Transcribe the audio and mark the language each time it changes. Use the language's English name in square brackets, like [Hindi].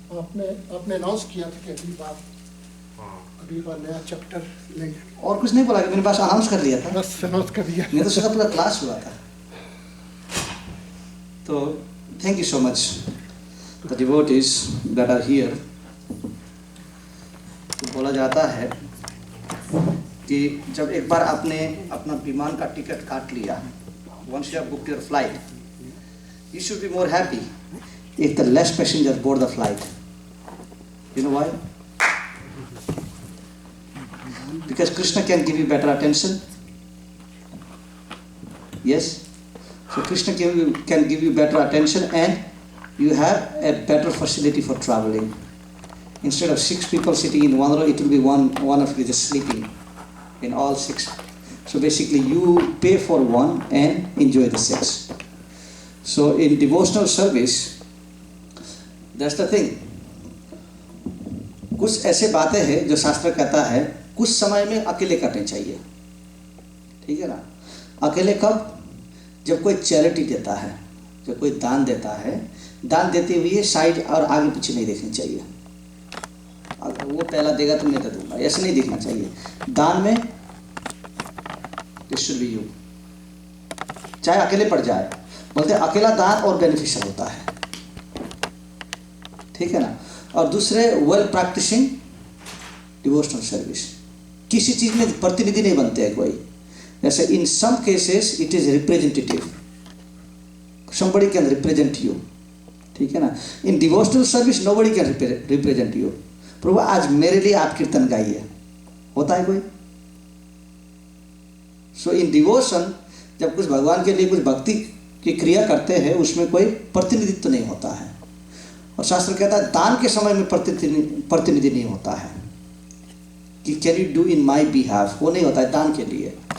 [Hindi] आपने अनाउंस किया था कि अगली बार नया चैप्टर लेंगे। और कुछ नहीं बोला कि मेरे पास अनाउंस कर लिया था? बस अनाउंस कर दिया। नहीं तो सोचा पूरा क्लास हुआ था। [English] तो thank you so much the devotees that are here. [Hindi] तो बोला जाता है कि जब एक बार आपने अपना विमान का टिकट काट लिया, [English] once you have booked your flight, you should be more happy if the less passengers board the flight. You know why? Because Krishna can give you better attention. Yes. So Krishna can give you better attention and you have a better facility for traveling. Instead of 6 people sitting in one row, it will be one of you just sleeping in all 6. So basically you pay for one and enjoy the 6. So in devotional service, that's the thing. [Hindi] कुछ ऐसे बातें हैं जो शास्त्र कहता है कुछ समय में अकेले करने चाहिए, ठीक है ना? अकेले कब? जब कोई चैरिटी देता है, जब कोई दान देता है, दान देते हुए साइड और आगे पीछे नहीं देखनी चाहिए। अगर वो पहला देगा तो मैं दे दूंगा, ऐसे नहीं देखना चाहिए। दान में [English] this should be you, [Hindi] चाहे अकेले पड़ जाए। बोलते हैं अकेला दान और बेनिफिशियल होता है, ठीक है ना? और दूसरे वेल प्रैक्टिसिंग डिवोशनल सर्विस, किसी चीज में प्रतिनिधि नहीं बनते हैं कोई। [English] जैसे in some cases it is representative, somebody can represent you, [Hindi] ठीक है ना? [English] In devotional service nobody can represent you. [Hindi] प्रभु आज मेरे लिए आप कीर्तन गाइए, होता है कोई? [English] So in devotion [Hindi] जब कुछ भगवान के लिए कुछ भक्ति की क्रिया करते हैं उसमें कोई प्रतिनिधित्व नहीं होता है। और शास्त्र कहता है दान के समय में प्रतिनिधि नहीं होता है कि [English] can you do in my behalf, [Hindi] वो नहीं होता है दान के लिए।